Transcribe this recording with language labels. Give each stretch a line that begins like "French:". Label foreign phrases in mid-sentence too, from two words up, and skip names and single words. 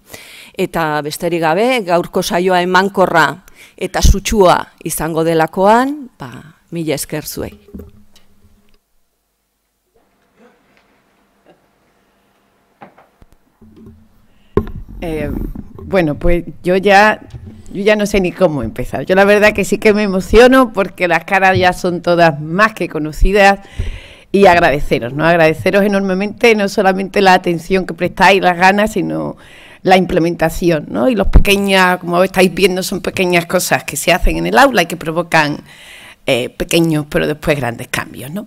Basque: Eta besterik gabe, gaurko saioa emankorra eta sutsua izango delakoan, mila esker zuei.
Spanish: Bueno, pues yo ya no sé ni cómo empezar. Yo la verdad que sí que me emociono porque las caras ya son todas más que conocidas y agradeceros, ¿no? Agradeceros enormemente no solamente la atención que prestáis, las ganas, sino la implementación, ¿no? Y los pequeñas, como estáis viendo, son pequeñas cosas que se hacen en el aula y que provocan pequeños pero después grandes cambios, ¿no?